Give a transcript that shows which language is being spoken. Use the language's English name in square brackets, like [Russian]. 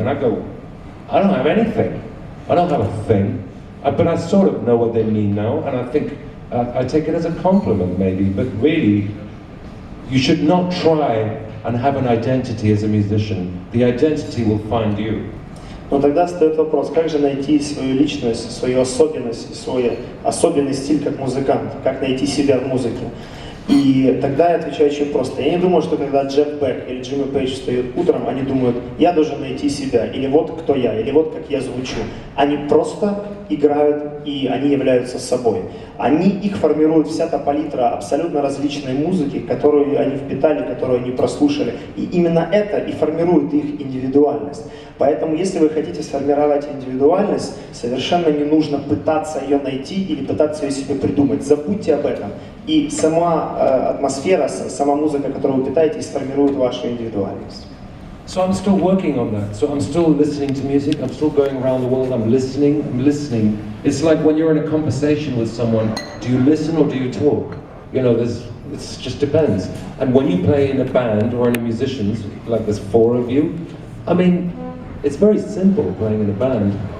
[English] And I go, I don't have anything. I don't have a thing, but I sort of know what they mean now, and I think I take it as a compliment maybe, but really, you should not try and have an identity as a musician. The identity will find you. [Russian] Но тогда встает вопрос, как же найти свою личность, свою особенность, свой особенный стиль как музыкант, как найти себя в музыке. И тогда я отвечаю очень просто. Я не думаю, что когда Джефф Бек или Джимми Пейдж встают утром, они думают, я должен найти себя, или вот кто я, или вот как я звучу. Они просто играют, и они являются собой. Их формирует вся та палитра абсолютно различной музыки, которую они впитали, которую они прослушали. И именно это и формирует их индивидуальность. Поэтому, если вы хотите сформировать индивидуальность, совершенно не нужно пытаться ее найти или пытаться ее себе придумать. Забудьте об этом. И сама атмосфера, сама музыка, которую вы питаете, сформирует вашу индивидуальность. [English] So I'm still working on that. So I'm still listening to music. I'm still going around the world. I'm listening. It's like when you're in a conversation with someone, do you listen or do you talk? It just depends. And when you play in a band or in a musicians, like there's 4 of you, I mean, it's very simple playing in a band.